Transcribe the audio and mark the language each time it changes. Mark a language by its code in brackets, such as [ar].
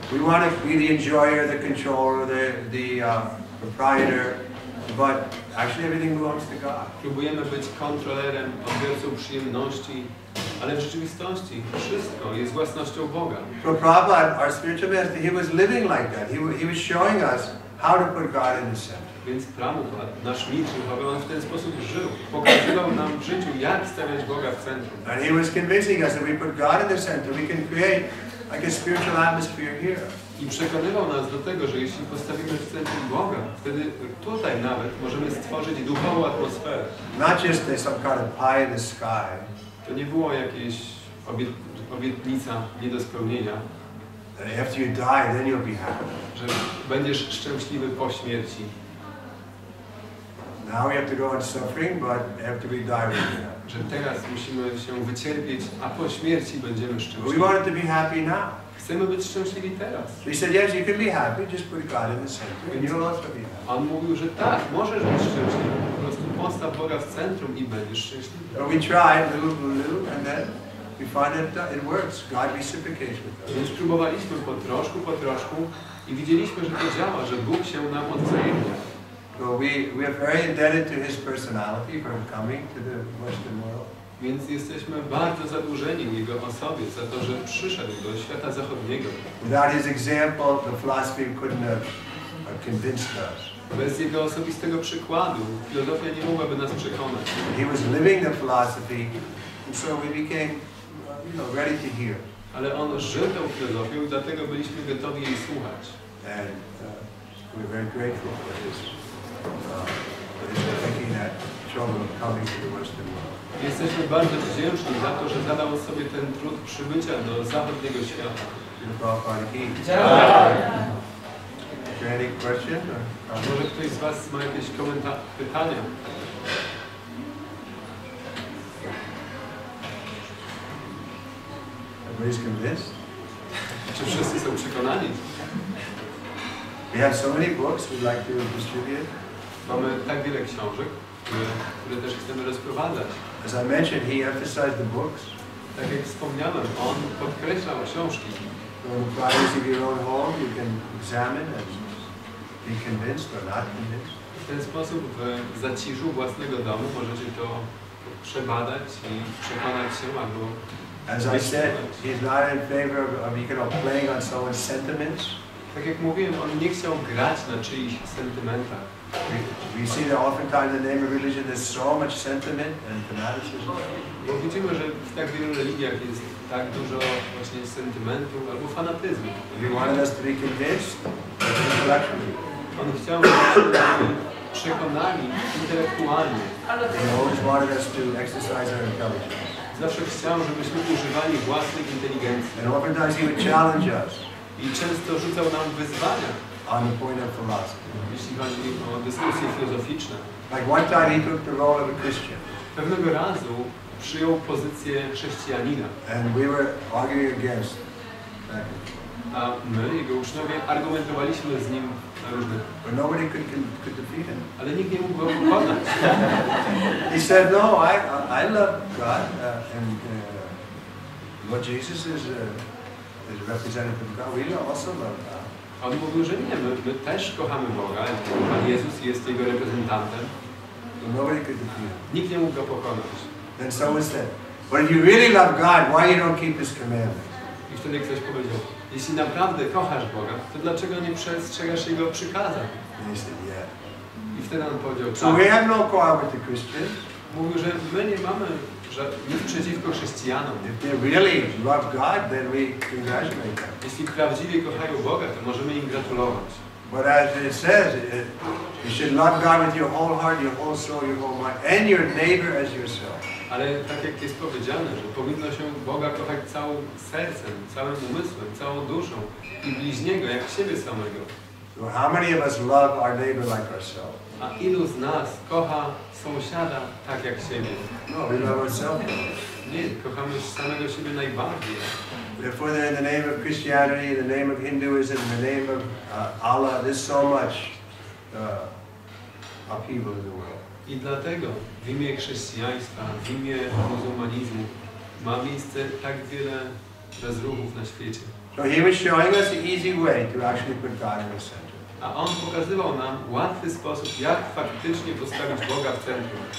[en] We want to be the enjoyer, the controller, the proprietor, but actually everything belongs to God. [pl] Próbujemy być kontrolerem, odbiorcą przyjemności, ale w rzeczywistości wszystko jest własnością Boga. [en] So Prabhupada, our spiritual master, he was living like that. He was showing us how to put God in the center. [pl] Więc Prabhupada, nasz mistrz duchowy, on w ten sposób żył. Pokazywał nam w życiu, jak stawiać Boga w centrum. [en] And he was convincing us that we put God in the center, we can create like a spiritual atmosphere here. [pl] I przekonywał nas do tego, że jeśli postawimy w centrum Boga, wtedy tutaj nawet możemy stworzyć duchową atmosferę. [en] Not just some kind of pie in the sky. [pl] To nie było jakieś obietnica nie do spełnienia. [en] After you die, then you'll be happy. [pl] Że będziesz szczęśliwy po śmierci. [en] Now we have to go on suffering, but after we die, we'll be happy. [pl] Że teraz musimy się wycierpieć, a po śmierci będziemy szczęśliwi. [en] We want to be happy now. [pl] Chcemy być szczęśliwi teraz. [en] He said, yes, you can be happy, just put God in the center, and you'll also be happy. [pl] On mówił, że tak, możesz być szczęśliwy. Po prostu postaw Boga w centrum i będziesz szczęśliwy. [en] So we tried little, and then we find that it works. God reciprocates with us. [pl] Więc próbowaliśmy po troszku i widzieliśmy, że to działa, że Bóg się nam odwzajemnia. [en] So we are very indebted to His personality for coming to the Western world. [pl] Więc jesteśmy bardzo zadłużeni Jego osobie za to, że przyszedł do świata zachodniego. [en] Without his example, the philosophy couldn't have convinced us. [pl] Bez Jego osobistego przykładu filozofia nie mogłaby nas przekonać. [en] He was living the philosophy, and so we became, ready to hear. [pl] Ale On żył tą filozofią i dlatego byliśmy gotowi jej słuchać. [en] And we're very grateful for his taking that trouble of coming to the Western world. [pl] Jesteśmy bardzo wdzięczni za to, że zadał sobie ten trud przybycia do zachodniego świata. [en] Any question? [pl] Może ktoś z Was ma jakieś pytania? [en] Everybody's convinced? [pl] Czy wszyscy są przekonani? [en] We have so many books we'd like to distribute. [pl] Mamy tak wiele książek, które też chcemy rozprowadzać. [en] As I mentioned, he emphasized the books. [pl] Tak jak wspomniałem, On podkreślał książki. [en] So in the privacy of your own home, you can examine and be convinced or not convinced. [pl] W ten sposób w zaciszu własnego domu możecie to przebadać i przekonać się albo... [en] As I said, he's not in favor of playing on someone's sentiments. [pl] Tak jak mówiłem, On nie chciał grać na czyichś sentymentach. [en] We see that oftentimes in the name of religion there's so much sentiment and fanaticism. [pl] Bo widzimy, że w tak wielu religiach jest tak dużo właśnie sentymentu albo fanatyzmu. [en] He wanted us to be convinced intellectually. [pl] On chciał, żebyśmy przekonali intelektualnie. [en] He always wanted us to exercise our intelligence. [pl] Zawsze chciał, żebyśmy używali własnej inteligencji. [en] And oftentimes he would challenge us. [pl] I często rzucał nam wyzwania. [en] On the point of philosophy. [pl] Jeśli chodzi o dyskusje filozoficzne. [en] Like one time he took the role of a Christian. [pl] Pewnego razu przyjął pozycję chrześcijanina. [en] And we were arguing against that. [pl] A my, jego uczniowie, argumentowaliśmy z nim na różnych. [en] But nobody could defeat him. [pl] Ale nikt nie mógł go pokonać. [en] He said, "No, I love God, and Lord Jesus is representative of God. We also love God." [pl] A on mówił, że nie, my też kochamy Boga. Pan Jezus jest Jego reprezentantem. [en] Nobody could defeat him. [pl] Nikt nie mógł go pokonać. [en] Then someone said, "But if you really love God, why you don't keep His commandments?" [pl] I wtedy ktoś powiedział, jeśli naprawdę kochasz Boga, to dlaczego nie przestrzegasz Jego przykazań? [en] And he said, "Yeah." [pl] I wtedy on powiedział, [en] So we have no quarrel with the Christians. [pl] Mówił, że my nie mamy nic przeciwko chrześcijanom. [en] If they really love God, then we congratulate them. [pl] Jeśli prawdziwie kochają Boga, to możemy im gratulować. [en] But as it says, you should love God with your whole heart, your whole soul, your whole mind, and your neighbor as yourself. [pl] Ale tak jak jest powiedziane, że powinno się Boga kochać całym sercem, całym umysłem, całą duszą i bliźniego jak siebie samego. [en] So how many of us love our neighbor like ourselves? [pl] A ilu z nas kocha sąsiada tak jak siebie? [en] No, we love ourselves. [pl] Nie, kochamy samego siebie najbardziej. [en] Therefore, in the name of Christianity, in the name of Hinduism, in the name of Allah, there's so much upheaval in the world. [pl] I dlatego w imię chrześcijaństwa, w imię muzułmanizmu ma miejsce tak wiele rozruchów na świecie. [en] So he was showing us the easy way to actually put God in the center. [pl] A on pokazywał nam łatwy sposób, jak faktycznie postawić Boga w centrum.